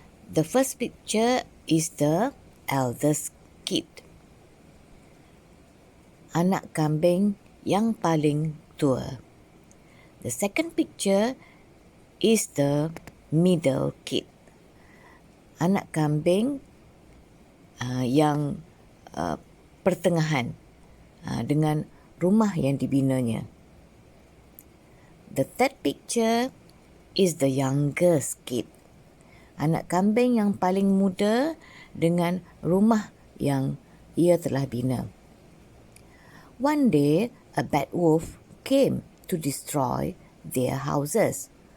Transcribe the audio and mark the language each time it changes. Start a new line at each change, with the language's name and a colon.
English: The first picture is the eldest kid.
Malay: Anak kambing yang paling tua.
English: The second picture is the middle kid.
Malay: Anak kambing yang pertengahan dengan rumah yang dibinanya.
English: The third picture is the youngest kid.
Malay: Anak kambing yang paling muda dengan rumah yang ia telah bina.
English: One day, a bad wolf came to destroy their houses.